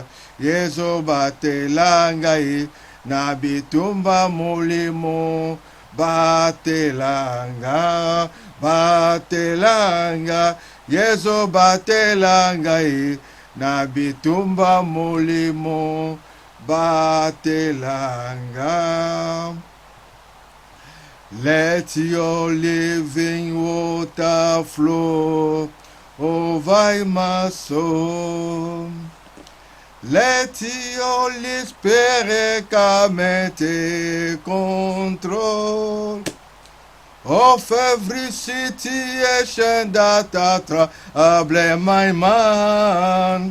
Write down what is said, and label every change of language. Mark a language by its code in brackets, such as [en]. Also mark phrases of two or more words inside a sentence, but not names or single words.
[bem] Yesu batelanga ye nabitumba mulimo. Batelanga, batelanga. Yesu batelanga ye nabitumba mulimo. Batelanga. [en] Let your living water flow over my soul. Let your Holy Spirit come and take control of every situation that trouble my mind.